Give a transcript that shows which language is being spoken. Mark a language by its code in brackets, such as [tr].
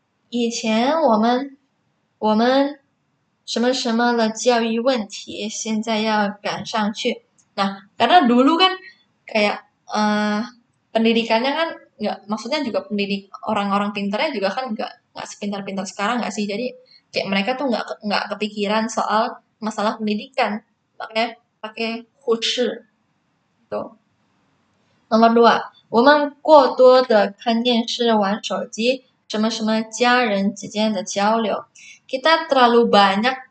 [zh] 以前我们什么什么的教育问题现在要赶上去. [id] Nah, karena dulu kan kayak pendidikannya kan maksudnya juga pendidik orang-orang pintarnya juga kan nggak sepintar-pintar sekarang nggak sih. Jadi kayak mereka tuh nggak kepikiran soal masalah pendidikan. Makanya pakai 护士. Tuh. Nomor 2, [zh] 我们过多的看电视玩手机什么什么家人之间的交流. [id] Kita terlalu banyak